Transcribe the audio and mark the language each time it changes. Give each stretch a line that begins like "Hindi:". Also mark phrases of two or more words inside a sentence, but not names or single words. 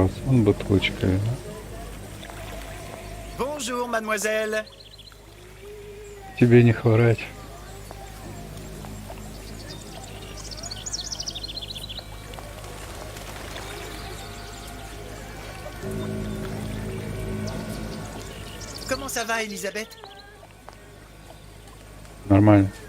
Russian: Он бутылочкой, да?
French: Bonjour, mademoiselle.
Russian: Тебе не хворать.
French: Comment ça va, Elisabeth?
Russian: Нормально.